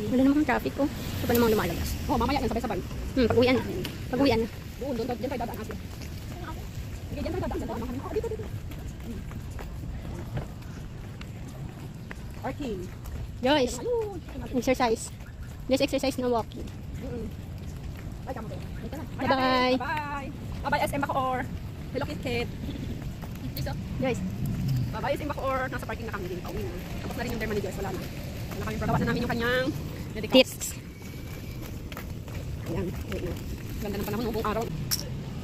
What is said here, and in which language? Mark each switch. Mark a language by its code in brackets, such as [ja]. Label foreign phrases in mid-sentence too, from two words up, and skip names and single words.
[tl] Wala namang traffic, oh. Ito pa namang lumalabas. Oh, mamaya yan, sabay-sabay. Pag-uwian na. Pag-uwian na. Doon, diyan tayo dadaan, ate. Sige, diyan tayo dadaan. Diyan tayo dadaan. Oh, dito. Parking. Joyce, Ayun. [en] exercise. Just exercise na walking. [tl] Bye, kamo, be. Bye ka na. [en] Bye-bye. Bye. Bye-bye, SM Bacoor. Hello, Kit. Joyce. Bye-bye, SM Bacoor. [tl] Nasa parking na kami din. Pauwi na. Tapos na rin yung derma ni Joyce. Wala na. Wala kami. Gawa na namin yung kanyang medical. [en] Tips. [tl] Ayan. Wait na. Ganda ng panahon. Buong araw.